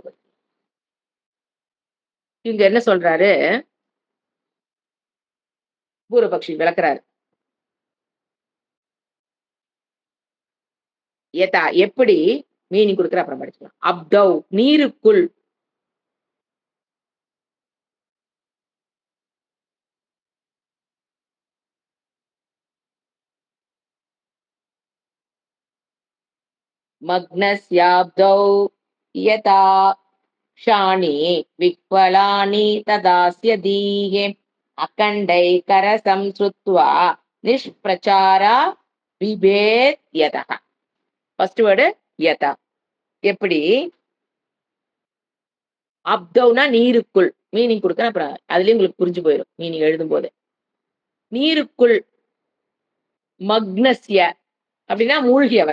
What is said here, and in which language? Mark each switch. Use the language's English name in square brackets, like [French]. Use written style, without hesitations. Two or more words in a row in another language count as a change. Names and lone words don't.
[Tamil] இங்க என்ன சொல்றாரு? பூர்வபக்ஷி விளக்குறாரு. யதா எப்படி? மீனிங் குடுக்குறேன் அப்புறம் படிச்சுக்கலாம். அப்தௌ நீருக்குள் [Sanskrit] मग्नस्याब्धौ यथा क्षाणी विह्वलानि तदास्य धीः अखण्डैकरसं श्रुत्वा निष्प्रचारा बिभेत् यतः. [English] first word [Tamil] யதா. எப்படி? அப்தௌனா நீருக்குள். மீனிங் குடுக்குறேன். அப்புறம் அதுலயும் உங்களுக்கு புரிஞ்சு போயிரும். மீனிங் எழுதும்போதே. நீருக்குள் மக்னஸ்ய அப்படின்னா மூழ்கியவன்.